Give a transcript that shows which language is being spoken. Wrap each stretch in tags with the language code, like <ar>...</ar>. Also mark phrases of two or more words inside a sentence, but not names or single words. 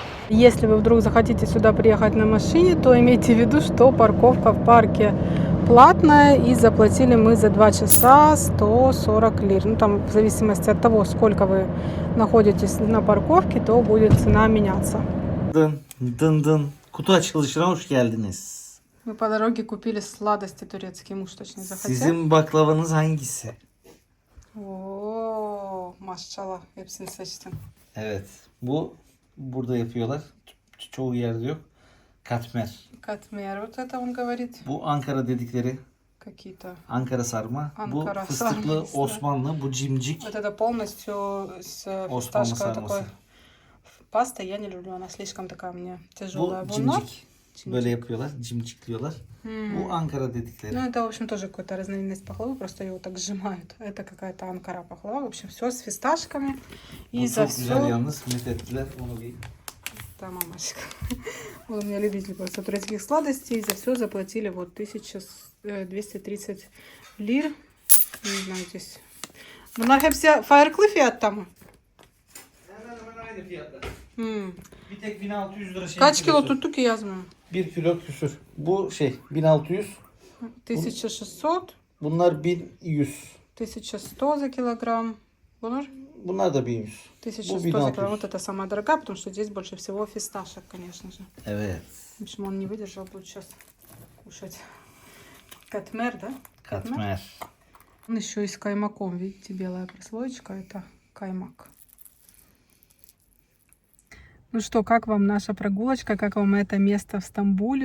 <ru>Если вы вдруг захотите сюда приехать на машине, то имейте в виду, что парковка в парке платная, и заплатили мы за 2 часа 140 лир. Ну, там в зависимости от того, сколько вы находитесь на парковке, то будет цена меняться. Dın.</ru> <tr>Kutu açılışına hoş geldiniz.</tr> <ru>Мы по дороге купили сладости турецкие, муж точно захотел.</ru> <tr>Sizin baklavanız hangisi? Oo, maşallah hepsini seçtim. Evet. Bu burada yapıyorlar. Çoğu yerde yok. Katmer. Katmer,</tr> <ru>вот это он говорит.</ru> <tr>Bu Ankara dedikleri</tr> <ru>Какие-то.</ru> <tr>Ankara sarma. Ankara bu fıstıklı sarması. Osmanlı. Bu cimcik.</tr> <ru>Вот это полностью с</ru> <tr>Osmanlı</tr> <ru>фисташковой</ru> <tr>sarması.</tr> <ru>такой пастой. Я не люблю, она слишком такая мне тяжелая.</ru> <tr>Bu cimcik. Böyle yapıyorlar. Cimcikliyorlar. Bu Ankara dedikleri.</tr> <ru>Ну, это, в общем, тоже какая-то разновидность пахлавы, просто его так сжимают. Это какая-то Анкара пахлава. В общем, все с фисташками. И</ru> <tr>Bu</tr> <ru>за</ru> <tr>çok güzel</tr> <ru>все...</ru> <tr>yalnız. Methettiler. Onu bir...</tr> <ru>Да, мамочка. Он у меня любитель просто турецких сладостей. За все заплатили вот 1230 лир. Не знаю, здесь.</ru> <tr>Bunlar hepsi farklı fiyatта mı? Hemen aynı fiyatlar. Hmm. Bir tek 1600 lira şey. Kaç kilo tuttu ki yazmıyor? 1 kilo küsür. Bu şey 1600. 1600. Bunlar 1100.</tr> <ru>1100 за килограмм.</ru> <tr>Bunlar da 1100.</tr> <ru>1100 за килограмм. Вот это самая дорогая, потому что здесь больше всего фисташек, конечно же.</ru> <tr>Evet.</tr> <ru>В общем, он не выдержал, будет сейчас кушать. Катмер, да?</ru> <tr>Katmer.</tr> <ru>Он еще и с каймаком, видите, белая прослоечка, это каймак. Ну что, как вам наша прогулочка, как вам это место в Стамбуле?</ru>